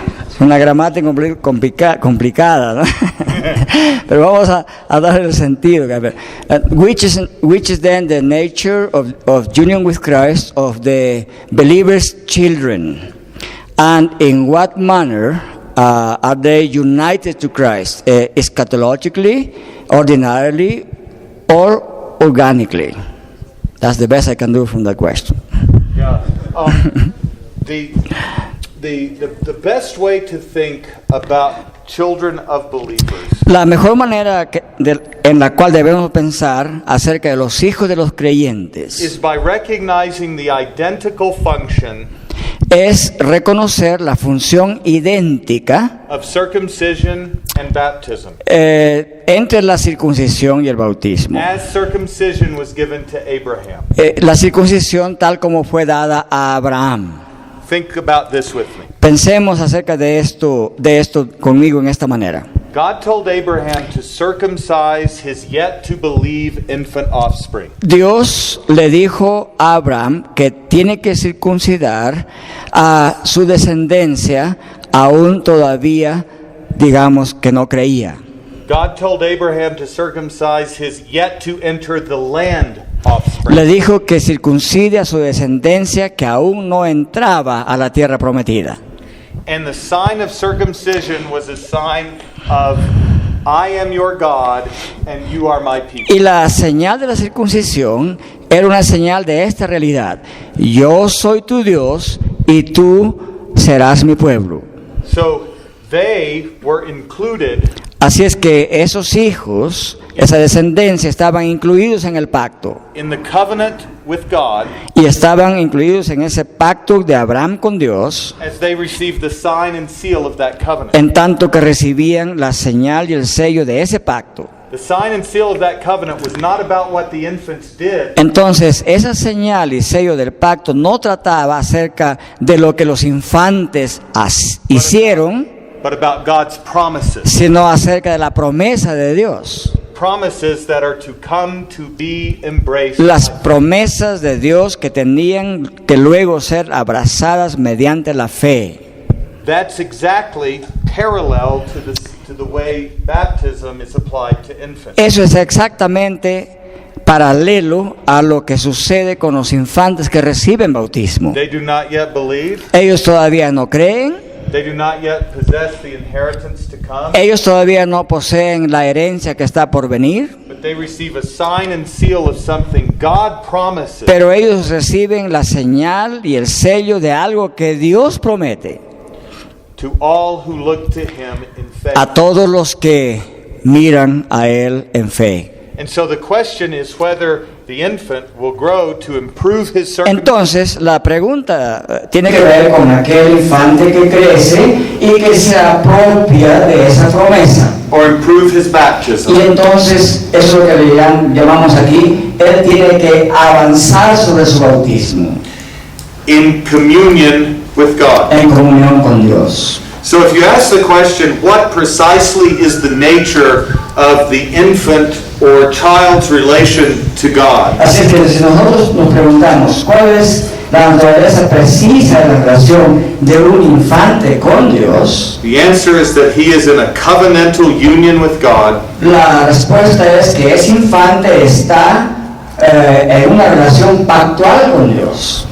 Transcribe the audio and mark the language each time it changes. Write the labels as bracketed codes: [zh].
[es] Es una gramática complicada, ¿no? Pero vamos a dar el sentido. [en] Which is then the nature of union with Christ of the believer's children? And in what manner are they united to Christ? Eschatologically, ordinarily, or organically? That's the best I can do from that question. Yeah. The best way to think about children of believers [es] La mejor manera en la cual debemos pensar acerca de los hijos de los creyentes [en] is by recognizing the identical function [es] es reconocer la función idéntica [en] of circumcision and baptism. [es] Entre la circuncisión y el bautismo. [en] As circumcision was given to Abraham. [es] La circuncisión tal como fue dada a Abraham. [en] Think about this with me. [es] Pensemos acerca de esto conmigo en esta manera. [en] God told Abraham to circumcise his yet to believe infant offspring. [es] Dios le dijo a Abraham que tiene que circuncidar a su descendencia aún todavía, digamos, que no creía. [en] God told Abraham to circumcise his yet to enter the land offspring. [es] Le dijo que circuncide a su descendencia que aún no entraba a la tierra prometida. [en] And the sign of circumcision was a sign of I am your God and you are my people. [es] Y la señal de la circuncisión era una señal de esta realidad. Yo soy tu Dios y tú serás mi pueblo. [en] So they were included. [es] Así es que esos hijos, esa descendencia, estaban incluidos en el pacto. [en] In the covenant with God. [es] Y estaban incluidos en ese pacto de Abraham con Dios. [en] As they received the sign and seal of that covenant. [es] En tanto que recibían la señal y el sello de ese pacto. [en] The sign and seal of that covenant was not about what the infants did. [es] Entonces, esa señal y sello del pacto no trataba acerca de lo que los infantes hicieron, [en] but about God's promises. [es] Sino acerca de la promesa de Dios. [en] Promises that are to come to be embraced. [es] Las promesas de Dios que tenían que luego ser abrazadas mediante la fe. [en] That's exactly parallel to the way baptism is applied to infants. [es] Eso es exactamente paralelo a lo que sucede con los infantes que reciben bautismo. [en] They do not yet believe. [es] Ellos todavía no creen. [en] They do not yet possess the inheritance to come. [es] Ellos todavía no poseen la herencia que está por venir. [en] But they receive a sign and seal of something God promises. [es] Pero ellos reciben la señal y el sello de algo que Dios promete. [en] To all who look to him in faith. [es] A todos los que miran a él en fe. [en] And so the question is whether the infant will grow to improve his circumcision. [es] Entonces, la pregunta tiene que ver con aquel infante que crece y que se apropia de esa promesa. [en] Or improve his baptism. [es] Y entonces, eso es lo que le llamamos aquí, él tiene que avanzar sobre su bautismo. [en] In communion with God. [es] En comunión con Dios. [en] So if you ask the question, what precisely is the nature of the infant or child's relation to God? [es] Así que si nosotros nos preguntamos, ¿cuál es la naturaleza precisa de la relación de un infante con Dios? [en] The answer is that he is in a covenantal union with God, [es] La respuesta es que ese infante está en una relación pactual con Dios